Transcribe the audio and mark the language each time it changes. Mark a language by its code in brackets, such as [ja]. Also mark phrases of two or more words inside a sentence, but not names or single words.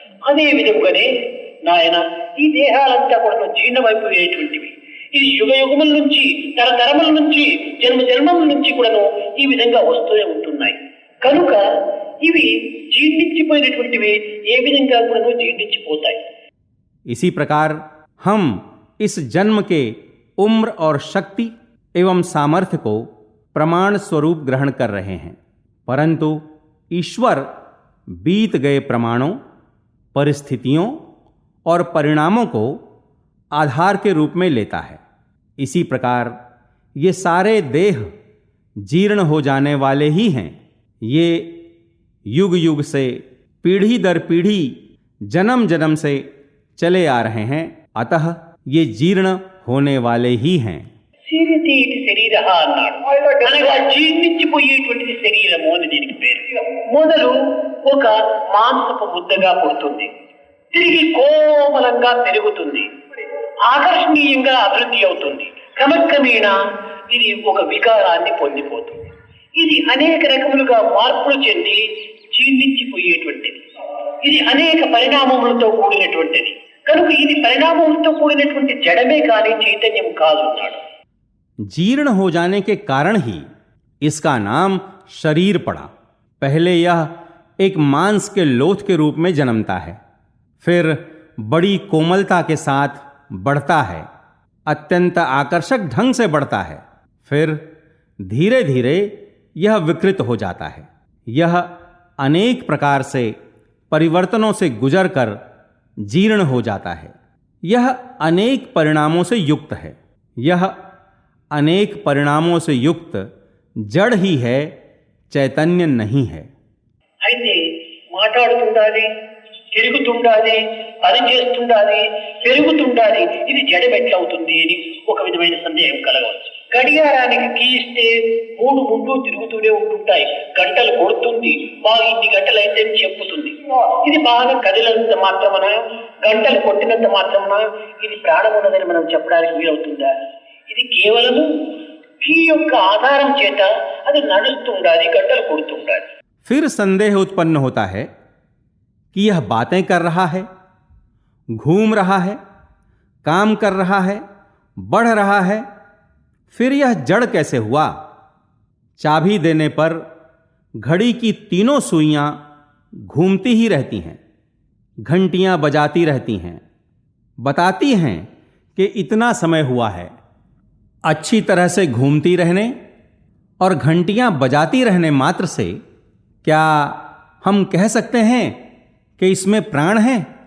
[te] అదే విధముగానే నాయన ఈ దేహాలంతా కూడా జీర్ణమైపోయేటువంటివి. ఇది యుగ యుగముల నుంచి, తరతరముల నుంచి, జన్మ జన్మముల నుంచి కూడాను ఈ విధంగా వస్తూనే ఉంటున్నాయి. కనుక ఇవి జీర్ణించిపోయినటువంటివి ఏ విధంగా కూడాను జీర్ణించిపోతాయి. [hi] इसी प्रकार हम इस जन्म के उम्र और शक्ति एवं सामर्थ्य को प्रमाण स्वरूप ग्रहण कर रहे हैं, परंतु ईश्वर बीत गए प्रमाणों, परिस्थितियों और परिणामों को आधार के रूप में लेता है। इसी प्रकार ये सारे देह जीर्ण हो जाने वाले ही हैं। ये युग युग से, पीढ़ी दर पीढ़ी, जन्म जन्म से चले आ रहे हैं, अतः ये जीर्ण होने वाले ही हैं। [te] శరీరః అన్నాడు. అనగా జీర్ణించిపోయేటువంటి శరీరము అని దీనికి పేరు. మొదలు ఒక మాంసపు ముద్దగా పుడుతుంది, తిరిగి కోమలంగా పెరుగుతుంది, ఆకర్షణీయంగా అభివృద్ధి అవుతుంది. క్రమక్రమేణా ఇది ఒక వికారాన్ని పొందిపోతుంది. ఇది అనేక రకములుగా మార్పులు చెంది జీర్ణించిపోయేటువంటిది. ఇది అనేక పరిణామములతో కూడినటువంటిది. కనుక ఇది పరిణామములతో కూడినటువంటి జడమే కానీ చైతన్యం కాదు అన్నాడు. [hi] जीर्ण हो जाने के कारण ही इसका नाम शरीर पड़ा। पहले यह एक मांस के लोथ के रूप में जन्मता है, फिर बड़ी कोमलता के साथ बढ़ता है, अत्यंत आकर्षक ढंग से बढ़ता है, फिर धीरे धीरे यह विकृत हो जाता है। यह अनेक प्रकार से परिवर्तनों से गुजर कर जीर्ण हो जाता है। यह अनेक परिणामों से युक्त है। यह अनेक परिणामों से युक्त जड़ ही है, चैतन्य नहीं है। [te] అయితే మాట్లాడుతుండాలి, తిరుగుతుండాలి, పని చేస్తుండాలి, పెరుగుతుండాలి, ఇది జడం ఎట్లవుతుంది అని ఒక విధమైన సందేహం కలగవచ్చు. గడియారానికి కీ ఇస్తే 3 ముందు తిరుగుతూనే ఉంటుంటాయి, గంటలు కొడుతుంది, బాగా ఇన్ని గంటలు అయితే చెప్పుతుంది. ఇది బాగా కదిలినంత మాత్రమన, గంటలు కొట్టినంత మాత్రమన ఇది ప్రాణం ఉన్నదని మనం చెప్పడానికి వీలవుతుందా? ఇది కేవలము కీ యొక్క ఆధారం చేత అది నడుస్తుండాలి, గంటలు కొడుతుండాలి. [hi] फिर संदेह उत्पन्न होता है कि यह बातें कर रहा है, घूम रहा है, काम कर रहा है, बढ़ रहा है, फिर यह जड़ कैसे हुआ? चाबी देने पर घड़ी की तीनों सुइयां घूमती ही रहती हैं, घंटियां बजाती रहती हैं, बताती हैं कि इतना समय हुआ है, अच्छी तरह से घूमती रहने और घंटियां बजाती रहने मात्र से क्या हम कह सकते हैं कि इसमें प्राण है?